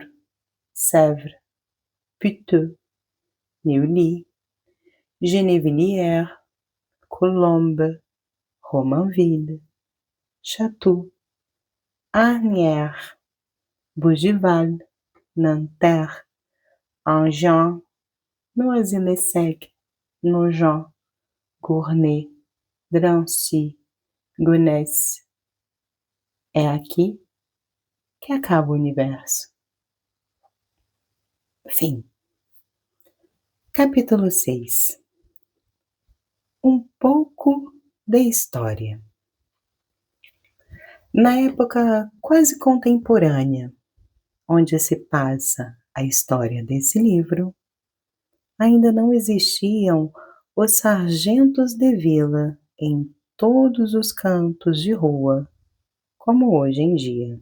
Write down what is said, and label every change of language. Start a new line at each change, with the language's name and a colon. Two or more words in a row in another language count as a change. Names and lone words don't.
Portuguese: Sèvres, Puteaux, Neuilly, Gennevilliers, Colombes, Romainville, Chatou, Asnières, Bougival, Nanterre, Enghien, Noisy-le-Sec, Nogent, Gournay, Drancy, Gonesse. É aqui que acaba o universo. Fim. Capítulo 6. Um pouco de história. Na época quase contemporânea, onde se passa a história desse livro, ainda não existiam os sargentos de vila em todos os cantos de rua, como hoje em dia.